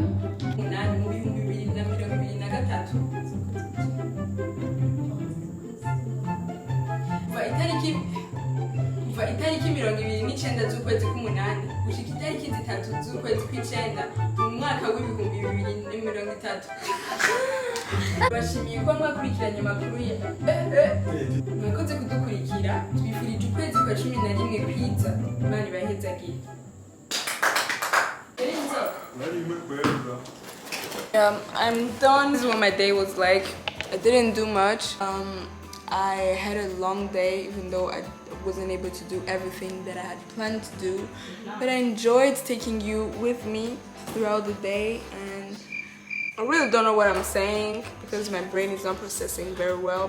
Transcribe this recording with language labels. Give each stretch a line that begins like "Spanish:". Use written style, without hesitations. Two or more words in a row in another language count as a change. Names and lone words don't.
Rundi: umunani mu bihumbi 2023 kuva itariki 29 z'ukwezi k'umunani gushika itariki 3 z'ukwezi kw'icenda mu mwaka w'ibihumbi 2023 bashimiye ko mwakurikiranye amakuru ya mwakoze kudukurikira twifurije ukwezi kwa 11 kwiza Imana ibahezagiye.
English: I'm done. This is what my day was like. I didn't do much. I had a long day, even though I wasn't able to do everything that I had planned to do. But I enjoyed taking you with me throughout the day, and I really don't know what I'm saying because my brain is not processing very well.